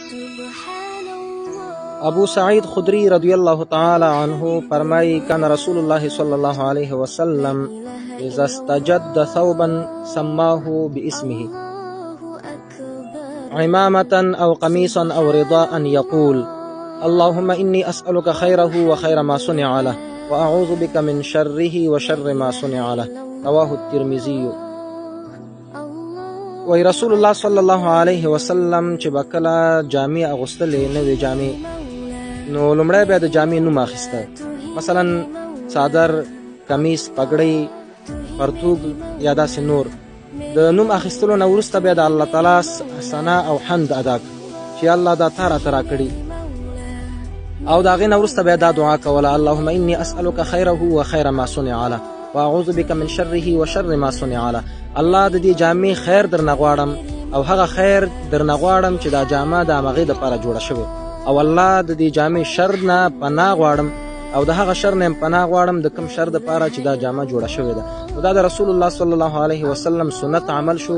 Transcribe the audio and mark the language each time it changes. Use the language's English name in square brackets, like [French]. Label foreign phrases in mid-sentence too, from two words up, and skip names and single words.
[Arabic] ابو سعید خدری رضی اللہ تعالی عنہ فرمائی کان رسول اللہ صلی اللہ علیہ وسلم اذا استجد ثوبا سماه باسمه عمامة او قميصا او رداء يقول اللهم إني أسألك خيره وخير ما صنع له وأعوذ بك من شره وشر ما صنع له رواه الترمذي. [Pashto] وی رسول الله [Arabic] صلی الله علیه وسلم [Pashto] چې بکله جامې اغوستلې نوې جامې نو لومړی بیا د جامې نوم اخیسته، مثلا څادر، کمیس، پګړۍ، پرتوګ یا داسې نور. د نوم اخیستلو نه وروسته بیا د الله تعالی ثنا او حمد ادا کړه چې الله دا تا راته راکړي، او دا غینه وروسته بیا دا دعا کوله [Arabic] اللهم انی اسألک خیره و خیر ما صنع له واعوذ بک من شره و شر ما صنع له. [Pashto] الله د دې جامې خیر درنه غواړم او هغه خیر درنه غواړم چې دا جامه د هغې دپاره جوړه شوې، او الله د دې جامې شر نه پناه غواړم او د هغه شر نه پناه غواړم د کوم شر دپاره چې دا جامه جوړه شوې ده. نو دا د رسول الله [Arabic] صلی الله علیه وسلم [Pashto] سنت عمل شو.